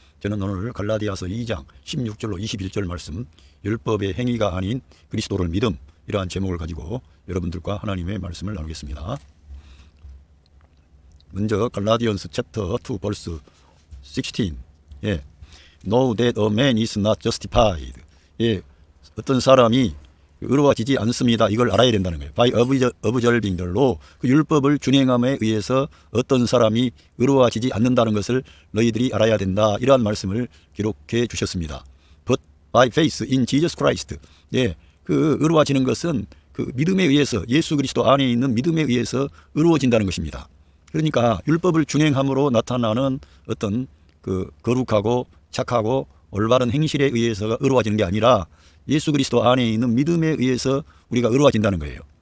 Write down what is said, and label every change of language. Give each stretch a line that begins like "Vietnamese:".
Korean: 저는 오늘 갈라디아서 2장 16절로 21절 말씀, 율법의 행위가 아닌 그리스도를 믿음, 이러한 제목을 가지고 여러분들과 하나님의 말씀을 나누겠습니다. 먼저
English: 갈라디언스 챕터 2 벌스 16. Know that a man is not justified.
Korean: 어떤 사람이 의로워지지 않습니다. 이걸 알아야 된다는 거예요.
English: By observing the law.
Korean: 그 율법을 준행함에 의해서 어떤 사람이 의로워지지 않는다는 것을 너희들이 알아야 된다. 이러한 말씀을 기록해 주셨습니다.
English: But by faith in Jesus Christ.
Korean: 그 의로워지는 것은 그 믿음에 의해서, 예수 그리스도 안에 있는 믿음에 의해서 의로워진다는 것입니다. 그러니까 율법을 준행함으로 나타나는 어떤 그 거룩하고 착하고 올바른 행실에 의해서가 의로워지는 게 아니라 예수 그리스도 안에 있는 믿음에 의해서 우리가 의로워진다는 거예요.